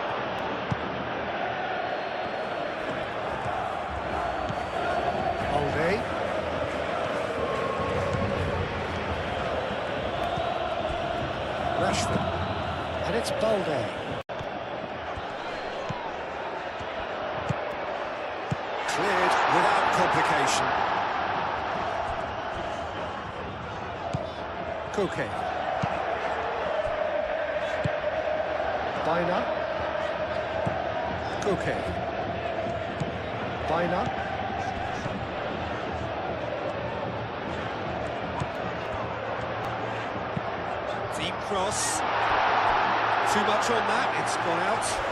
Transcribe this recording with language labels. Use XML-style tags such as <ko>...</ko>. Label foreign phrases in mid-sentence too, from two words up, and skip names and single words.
<en>Balde. Rashford. And it's Balde. Cleared without complication. Koke. Baina. Koke. Baina. Deep cross. Too much on that, it's gone out.</en>